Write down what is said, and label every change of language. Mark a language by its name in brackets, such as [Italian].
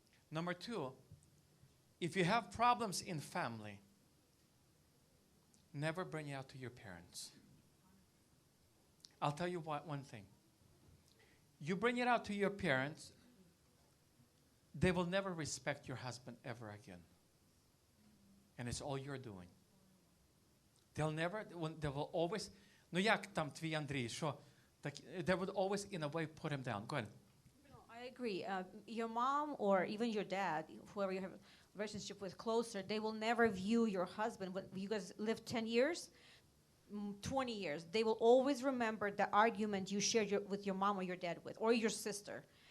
[English] Number 2, if you have problems in family, never bring it out to your parents. I'll tell you one thing. You bring it out to your parents, they will never respect your husband ever again. And it's all you're doing. They will always, no [Ukrainian] як там твій Андрій, що? [English] They would always, in a way, put him down. Go ahead. No, I agree. Your mom or even your dad, whoever you have a relationship with closer, they will never view your husband. When you guys live 10 years, 20 years, they will always remember the argument you shared with your mom or your dad with, or your sister.